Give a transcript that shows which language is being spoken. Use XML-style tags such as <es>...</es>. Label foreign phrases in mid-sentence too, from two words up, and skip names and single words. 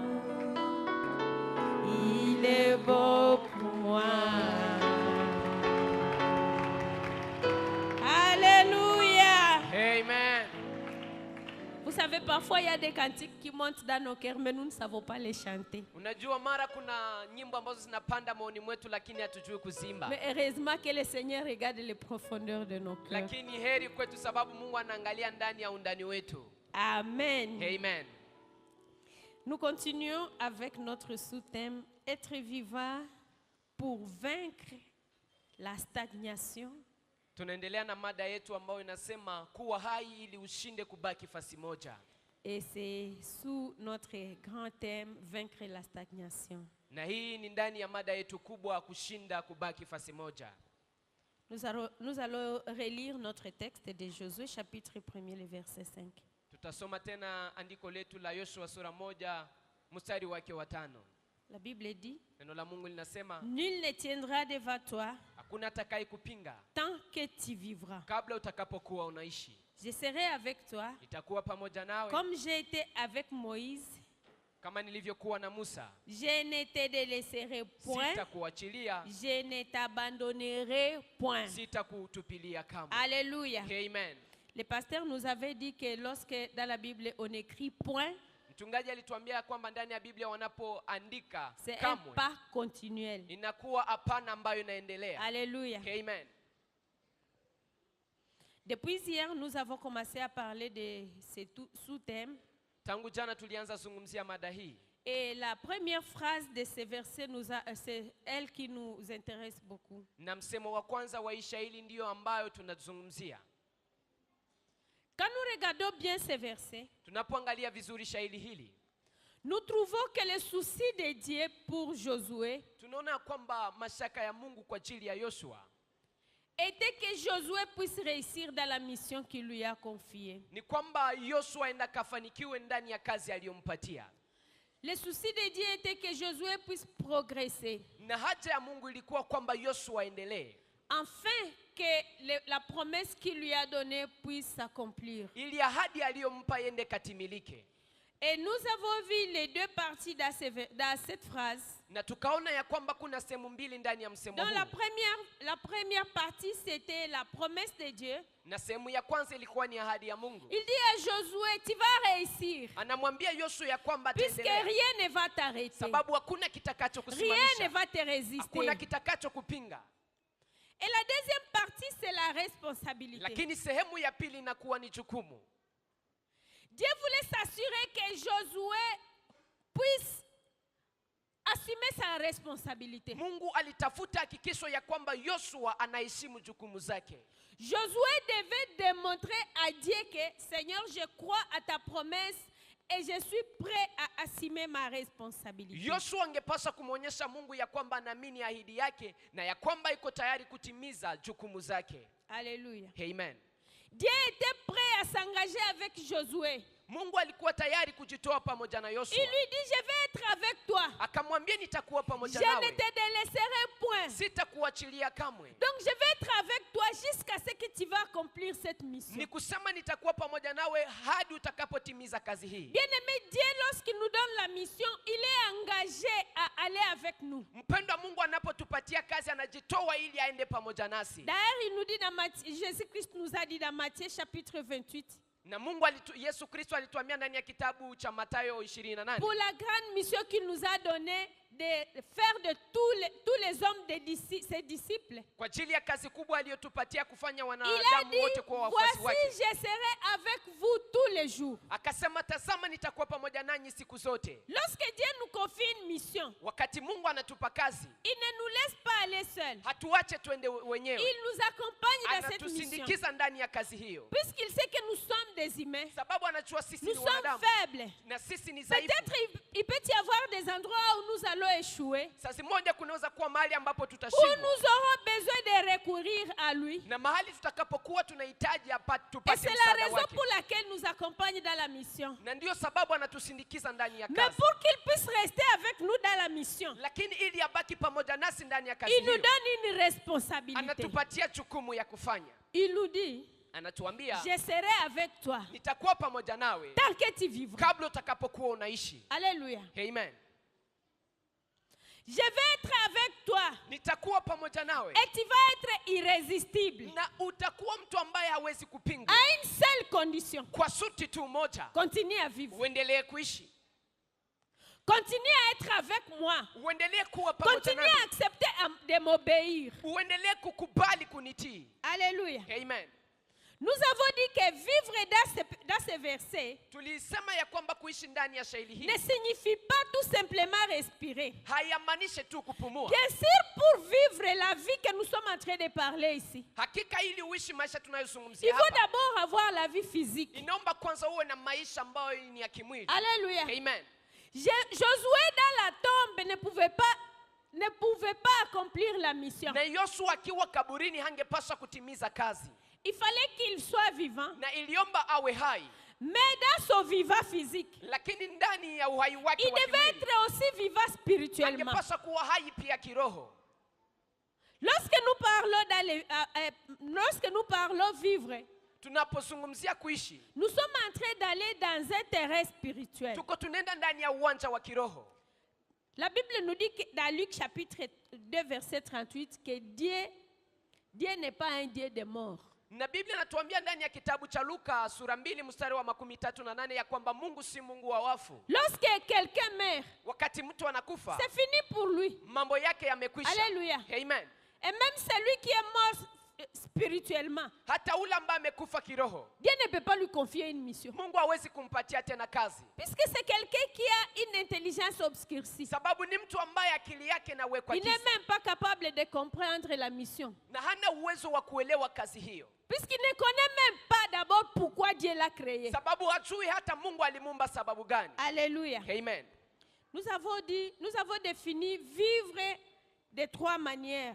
<fr>Il est bon pour moi. Alléluia. Amen. Vous savez, parfois il y a des cantiques qui montent dans nos cœurs, mais nous ne savons pas les chanter.</fr> <sw>Unajua mara kuna nyimbo ambazo zinapanda maoni mwetu lakini hatujui kuzimba.</sw> <fr>Mais heureusement que le Seigneur regarde les profondeurs de nos cœurs.</fr> <sw>Lakini heri kwetu sababu Mungu anaangalia ndani ya undani wetu.</sw> <fr>Amen. Amen. Nous continuons avec notre sous-thème être vivant pour vaincre la stagnation.</fr> <sw>Tunaendelea na mada yetu ambayo inasema kuwa hai ili ushinde kubaki fasi moja.</sw> <fr>Et c'est sous notre grand thème vaincre la stagnation.</fr> <sw>Na hii ni ndani ya mada yetu kubwa kushinda kubaki fasi moja.</sw> <fr>Nous allons relire notre texte de Josué chapitre 1er le verset 5.</fr> <sw>Tutasoma tena andiko letu la Yoshua sura 1 mstari wake wa 5.</sw> <fr>La Bible dit,</fr> <sw>Neno la Mungu linasema</sw> <fr>nul ne tiendra devant toi</fr> <sw>hakuna atakaye kupinga</sw> <fr>tant que tu vivras.</fr> <sw>kabla utakapokuwa unaishi.</sw> <fr>Je serai avec toi</fr> <sw>Nitakuwa pamoja nawe</sw> <fr>comme j'ai été avec Moïse.</fr> <sw>kama nilivyokuwa na Musa.</sw> <fr>Je ne te délaisserai point.</fr> <sw>Sitakuachilia,</sw> <fr>Je ne t'abandonnerai point.</fr> <sw>sitakutupilia kamwe.</sw> <fr>Alléluia. Amen. Le pasteur nous avait dit que lorsque dans la Bible on écrit point,</fr> <sw>Mchungaji alituambia kwamba ndani ya Biblia wanapoandika</sw> <fr>c'est un</fr> <sw>kamwe</sw> <fr>pas continuel.</fr> <sw>inakuwa hapana ambayo inaendelea.</sw> <fr>Alléluia. Amen. Depuis hier, nous avons commencé à parler de ces sous-thèmes.</fr> <sw>Tangu jana tulianza zungumzia mada hii.</sw> <fr>Et la première phrase de ce verset, c'est elle qui nous intéresse beaucoup.</fr> <sw>Na msemo wa kwanza wa Ishaili ndio ambayo tunazungumzia.</sw> <fr>Quand nous regardons bien ces versets,</fr> <sw>Tunapoangalia vizuri shairi hili,</sw> <fr>nous trouvons que le souci de Dieu pour Josué</fr> <sw>tunaona kwamba mashaka ya Mungu kwa ajili ya Yoshua</sw> <fr>était que Josué puisse réussir dans la mission qu'il lui a confiée.</fr> <sw>ni kwamba Yoshua enda kafanikiwe ndani ya kazi aliyompatia.</sw> <fr>Le souci de Dieu était que Josué puisse progresser,</fr> <sw>Na haja ya Mungu ilikuwa kwamba Yoshua aendelee,</sw> <fr>afin que la promesse qu'il lui a donnée puisse s'accomplir.</fr> <sw>ili ahadi aliyompa yende katimilike.</sw> <fr>Et nous avons vu les deux parties dans cette phrase.</fr> <sw>Na tukaona ya kwamba kuna sehemu mbili ndani ya msemo</sw> <fr>Dans</fr> <sw>huu.</sw> <fr>la première partie, c'était la promesse de Dieu.</fr> <sw>Na sehemu ya kwanza ilikuwa ni ahadi ya Mungu.</sw> <fr>Il dit à Josué, tu vas réussir.</fr> <sw>Anamwambia Yoshua ya kwamba</sw> <fr>Puisque</fr> <sw>ataendelea.</sw> <fr>rien ne va t'arrêter.</fr> <sw>Sababu hakuna kitakacho</sw> <fr>Rien</fr> <sw>kusimamisha.</sw> <fr>ne va te résister.</fr> <sw>Hakuna kitakacho kupinga.</sw> <fr>Et la deuxième partie, c'est la responsabilité.</fr> <sw>Lakini sehemu ya pili inakuwa ni jukumu.</sw> <fr>Dieu voulait s'assurer que Josué puisse assumer sa responsabilité.</fr> <sw>Mungu alitafuta hakikisho ya kwamba Yoshua anaheshimu jukumu zake.</sw> <fr>Josué devait démontrer à Dieu que, Seigneur, je crois à ta promesse et je suis prêt à assumer ma responsabilité.</fr> <sw>Yoshua angepaswa kumwonyesha Mungu ya kwamba anaamini ahadi yake na ya kwamba iko tayari kutimiza jukumu zake.</sw> <fr>Alléluia. Amen. Dieu était prêt à s'engager avec Josué.</fr> <sw>Mungu alikuwa tayari kujitoa pamoja na Yoshua.</sw> <fr>Il lui dit, je vais être avec toi.</fr> <sw>Akamwambia nitakuwa pamoja</sw> <fr>Je ne</fr> <sw>nawe.</sw> <fr>te délaisserai point.</fr> <sw>Sitakuachilia kamwe.</sw> <fr>Donc je vais être avec toi jusqu'à ce que tu vas accomplir cette mission.</fr> <sw>Ni kusema nitakuwa pamoja nawe hadi utakapotimiza kazi hii.</sw> <fr>Bien-aimé, Dieu, lorsqu'il nous donne la mission, il est engagé à aller avec nous.</fr> <sw>Mpendwa, Mungu anapotupatia kazi anajitoa ili aende pamoja nasi.</sw> <fr>D'ailleurs, il nous dit dans Matthieu, Jésus-Christ nous a dit dans Matthieu chapitre 28,</fr> <sw>Na Mungu Yesu Kristo alituambia ndani ya kitabu cha Mathayo 28.</sw> <fr>pour la grande mission qu'il nous a donnée de faire de tous les hommes ses disciples.</fr> <sw>Kwa ajili ya kazi kubwa aliyotupatia kufanya</sw> <fr>Il a</fr> <sw>wanadamu wote</sw> <fr>dit,</fr> <sw>kuwa wafuasi</sw> <fr>voici,</fr> <sw>wake.</sw> <fr>je serai avec vous tous les jours.</fr> <sw>Akasema tazama nitakuwa pamoja nanyi siku zote.</sw> <fr>Lorsque Dieu nous confie une mission,</fr> <sw>Wakati Mungu anatupa kazi,</sw> <fr>il ne nous laisse pas aller seuls.</fr> <sw>hatuache twende wenyewe.</sw> <fr>Il nous accompagne dans cette mission.</fr> <sw>Anatusindikiza ndani ya kazi hiyo.</sw> <fr>Puisqu'il sait que nous sommes des humains,</fr> <sw>Sababu anajua sisi</sw> <fr>nous</fr> <sw>ni</sw> <fr>sommes</fr> <sw>wanadamu</sw> <fr>faibles.</fr> <sw>na sisi ni dhaifu.</sw> <fr>Peut-être il peut y avoir des endroits où nous allons échouer,</fr> <sw>Sasa moja kunaweza kuwa mahali ambapo</sw> <fr>où</fr> <sw>tutashindwa.</sw> <fr>nous aurons besoin de recourir à lui.</fr> <sw>Na mahali tutakapokuwa tunahitaji</sw> <fr>Et</fr> <sw>tupate</sw> <fr>c'est la</fr> <sw>msaada</sw> <fr>raison</fr> <sw>wake.</sw> <fr>pour laquelle nous accompagne dans la mission.</fr> <sw>Na ndio sababu anatusindikiza ndani ya</sw> <fr>Mais</fr> <sw>kazi.</sw> <fr>pour qu'il puisse rester avec nous dans la mission,</fr> <sw>Lakini ili abaki pamoja nasi ndani ya kazi</sw> <fr>il nous</fr> <sw>hiyo,</sw> <fr>donne une responsabilité.</fr> <sw>anatupatia jukumu ya kufanya.</sw> <fr>Il nous dit,</fr> <sw>Anatuambia</sw> <fr>je serai avec toi</fr> <sw>nitakuwa pamoja nawe</sw> <fr>tant que tu vivras.</fr> <sw>kabla utakapokuwa unaishi.</sw> <fr>Alléluia. Amen. Je vais être avec toi</fr> <sw>Nitakuwa pamoja nawe</sw> <fr>et tu vas être irrésistible</fr> <sw>na utakuwa mtu ambaye hawezi kupingwa</sw> <fr>à une seule condition.</fr> <sw>kwa shuti tu moja,</sw> <fr>Continue à vivre.</fr> <sw>uendelee kuishi,</sw> <fr>Continue à être avec moi.</fr> <sw>uendelee kuwa pamoja</sw> <fr>Continue</fr> <sw>nami,</sw> <fr>à accepter de m'obéir.</fr> <sw>uendelee kukubali kunitii.</sw> <fr>Alléluia. Amen. Nous avons dit que vivre dans ce verset</fr> <sw>Tulisema ya kwamba kuishi ndani ya shairi hii</sw> <fr>ne signifie pas tout simplement respirer.</fr> <sw>hayamaanishe tu kupumua.</sw> <fr>Bien sûr, pour vivre la vie que nous sommes en train de parler ici,</fr> <sw>Hakika ili uishi maisha</sw> <fr>il</fr> <sw>tunayozungumzia</sw> <fr>faut</fr> <sw>hapa,</sw> <fr>d'abord avoir la vie physique.</fr> <sw>inaomba kwanza uwe na maisha ambayo ni ya kimwili.</sw> <fr>Alléluia. Amen. Josué dans la tombe ne pouvait pas accomplir la mission.</fr> <sw>Na Yoshua akiwa kaburini hangepaswa kutimiza kazi,</sw> <fr>Il fallait qu'il soit vivant,</fr> <sw>na iliomba awe hai,</sw> <fr>mais dans son vivant physique,</fr> <sw>lakini ndani ya uhai wake</sw> <fr>il</fr> <sw>wa</sw> <fr>devait</fr> <sw>kimwili</sw> <fr>être aussi vivant spirituellement.</fr> <sw>angepaswa kuwa hai pia kiroho.</sw> <fr>Lorsque nous parlons vivre,</fr> <sw>Tunapozungumzia kuishi,</sw> <fr>nous sommes en train d'aller dans un terrain spirituel.</fr> <sw>tuko tunaenda ndani ya uwanja wa kiroho.</sw> <fr>La Bible nous dit que dans Luc chapitre 2 verset 38 que Dieu n'est pas un Dieu de mort.</fr> <sw>Na Biblia inatuambia ndani ya kitabu cha Luka sura 2 mstari wa 38 ya kwamba Mungu si Mungu wa wafu.</sw> <fr>Lorsque quelqu'un meurt,</fr> <sw>Wakati mtu anakufa,</sw> <fr>c'est fini pour lui.</fr> <sw>mambo yake yamekwisha.</sw> <fr>Alléluia. Amen. Et même celui qui est mort spirituellement,</fr> <sw>Hata ule ambaye amekufa kiroho,</sw> <fr>Dieu ne peut pas lui confier une mission.</fr> <sw>Mungu hawezi kumpatia tena kazi,</sw> <fr>Puisque c'est quelqu'un qui a une intelligence obscurcie.</fr> <sw>sababu ni mtu ambaye akili yake inawekwa</sw> <fr>Il n'est</fr> <sw>giza</sw> <fr>même pas capable de comprendre la mission.</fr> <sw>na hana uwezo wa kuelewa kazi hiyo,</sw> <fr>Puisqu'il ne connaît même pas d'abord pourquoi Dieu l'a créé.</fr> <sw>sababu hajui hata Mungu alimuumba sababu gani.</sw> <fr>Alléluia. Amen. Nous avons défini vivre de 3 manières.</fr>